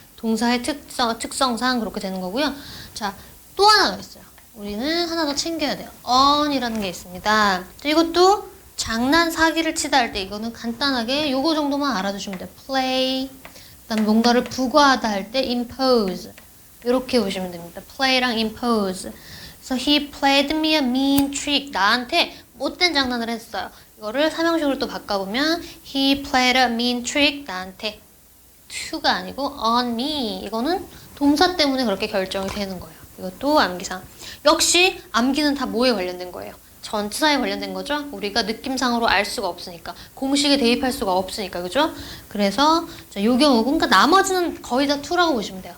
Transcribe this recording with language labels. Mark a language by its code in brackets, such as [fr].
[ko] 동사의 특성상 그렇게 되는 거고요. 자, 또 하나가 있어요. 우리는 하나 더 챙겨야 돼요. on이라는 게 있습니다. 이것도 장난 사기를 치다 할 때 이거는 간단하게 요거 정도만 알아두시면 돼요. [en] play. [ko] 그다음 뭔가를 부과하다 할 때 impose. 이렇게 보시면 됩니다. play랑 impose. 그래서 [en] he played me a mean trick. [ko] 나한테 못된 장난을 했어요. 이거를 사명식으로 또 바꿔보면 [en] he played a mean trick. [ko] 나한테 to가 아니고 [en] on me. [ko] 이거는 동사 때문에 그렇게 결정이 되는 거예요. 이것도 암기상. 역시 암기는 다 뭐에 관련된 거예요? 전치사에 관련된 거죠. 우리가 느낌상으로 알 수가 없으니까. 공식에 대입할 수가 없으니까. 그죠? 그래서 자, 요 경우 그러니까 나머지는 거의 다 to라고 보시면 돼요.